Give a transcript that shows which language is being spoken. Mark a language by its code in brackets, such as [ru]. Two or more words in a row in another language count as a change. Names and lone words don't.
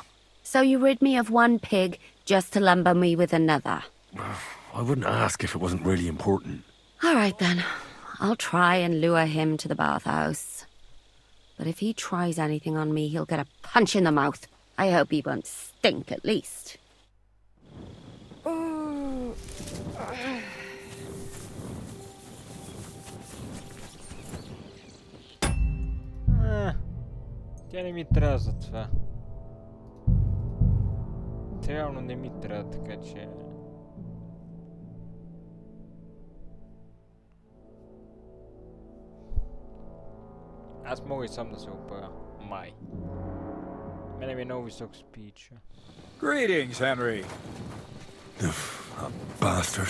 [en] So you rid me of one pig just to lumber me with another? I wouldn't ask if it wasn't really important. All right then. I'll try and lure him to the bathhouse. But if he tries anything on me, he'll get a punch in the mouth. I hope he won't stink, at least. [bg] Тя не ми трябва за това. Реално не ми трябва, така че... Аз мога и сам да се оправя. Май. Мене ми е много висок спич. [en] Greetings, Henry. That bastard.